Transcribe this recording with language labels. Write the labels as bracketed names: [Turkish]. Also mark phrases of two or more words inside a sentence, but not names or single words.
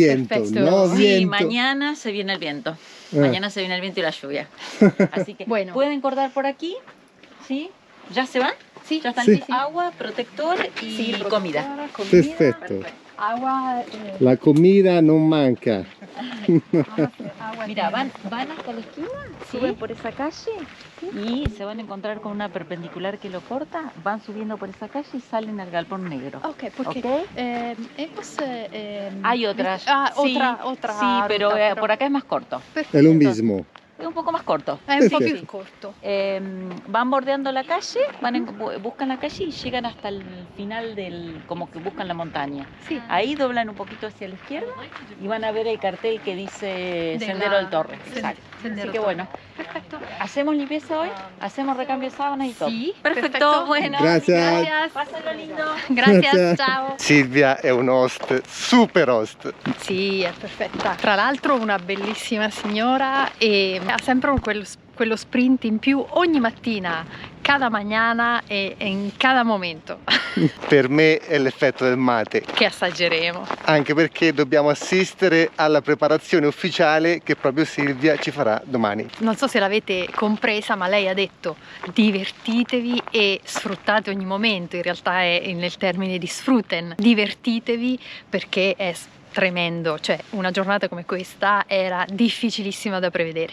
[Spanish] viento, perfecto. no Sí, viento. mañana se viene el viento. Mañana se viene el viento y la lluvia. Así que Bueno. pueden cortar por aquí, ¿sí? ¿Ya se van? Sí, Ya están Sí. listos. Agua, protector y Sí, comida. [Italian] Perfetto. [Spanish] Agua. La comida [Italian] non manca. [Spanish] Agua. Mira, van hasta la esquina, Sí. suben por esa calle y se van a encontrar con una perpendicular que lo corta, van subiendo por esa calle y salen al galpón negro. Ok, porque ¿Ok? hemos, Hay otras. Ah, sí, otra sí, pero ruta, por acá es más corto. È lo mismo. Es un poco más corto. [Italian] È un po' Perfetto. più corto. [Spanish] Van bordeando la calle, buscan la calle y llegan hasta el final como que buscan la montaña. [Italian] Sì. [Spanish] Ahí doblan un poquito hacia la izquierda y van a ver el cartel que dice De Sendero la- del Torre. Sen- Exacto. Sendero Así que Torre. bueno, [Italian] Perfetto. [Spanish] hacemos limpieza hoy, hacemos recambio de sábanas y todo. [Italian] Sì, [Spanish] Perfecto, [Italian] perfetto. [Spanish] bueno. Gracias. Gracias. Pásenlo lindo. Gracias, [Italian] ciao. Silvia è un host, super host. Sì, è perfetta. Tra l'altro una bellissima signora e ha sempre quello sprint in più ogni mattina, cada mañana e in cada momento, Per me è l'effetto del mate, che assaggeremo. anche perché dobbiamo assistere alla preparazione ufficiale che proprio Silvia ci farà domani. Non so se l'avete compresa, ma lei ha detto divertitevi e sfruttate ogni momento, in realtà è nel termine di sfrutten, divertitevi perché è tremendo, cioè una giornata come questa era difficilissima da prevedere.